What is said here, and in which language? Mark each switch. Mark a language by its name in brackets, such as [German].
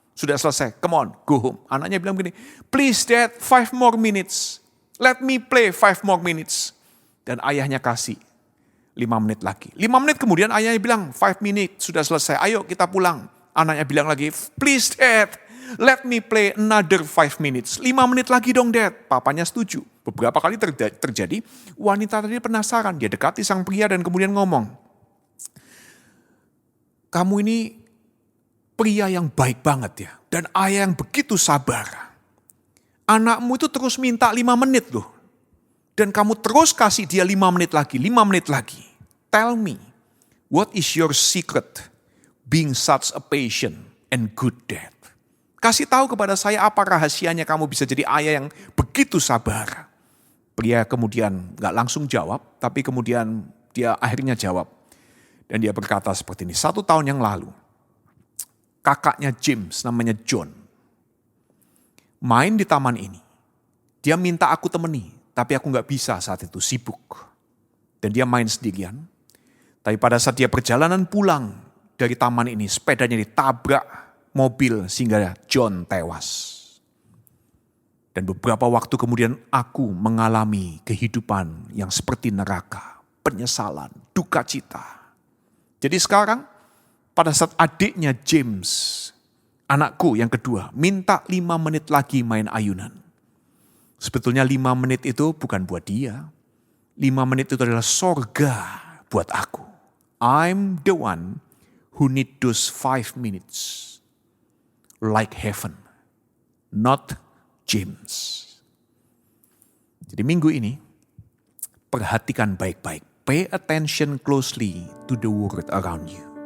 [Indonesian] Sudah selesai, [English] come on, go home. [Indonesian] Anaknya bilang begini, [English] please dad, 5 more minutes. Let me play 5 more minutes. [Indonesian] Dan ayahnya kasih 5 menit lagi. 5 menit kemudian ayahnya bilang, [English] 5 minutes [Indonesian] sudah selesai, ayo kita pulang. Anaknya bilang lagi, [English] please dad, let me play another 5 minutes. [Indonesian] 5 menit lagi dong dad. Papanya setuju. Beberapa kali terjadi, wanita tadi penasaran. Dia dekati sang pria dan kemudian ngomong, kamu ini pria yang baik banget ya. Dan ayah yang begitu sabar. Anakmu itu terus minta 5 menit loh. Dan kamu terus kasih dia 5 menit lagi, 5 menit lagi. [English] Tell me, what is your secret being such a patient and good dad? [Indonesian] Kasih tahu kepada saya apa rahasianya kamu bisa jadi ayah yang begitu sabar. Pria kemudian gak langsung jawab, tapi kemudian dia akhirnya jawab. Dan dia berkata seperti ini, 1 tahun yang lalu, kakaknya James namanya John, main di taman ini. Dia minta aku temani, tapi aku gak bisa saat itu, sibuk. Dan dia main sendirian. Tapi pada saat dia perjalanan pulang dari taman ini, sepedanya ditabrak mobil sehingga John tewas. Dan beberapa waktu kemudian aku mengalami kehidupan yang seperti neraka, penyesalan, duka cita. Jadi sekarang pada saat adiknya James, anakku yang kedua, minta 5 menit lagi main ayunan. Sebetulnya 5 menit itu bukan buat dia. 5 menit itu adalah sorga buat aku. [English] I'm the one who need those 5 minutes. Like heaven, not James. [Indonesian] Jadi minggu ini, perhatikan baik-baik. [English] Pay attention closely to the world around you.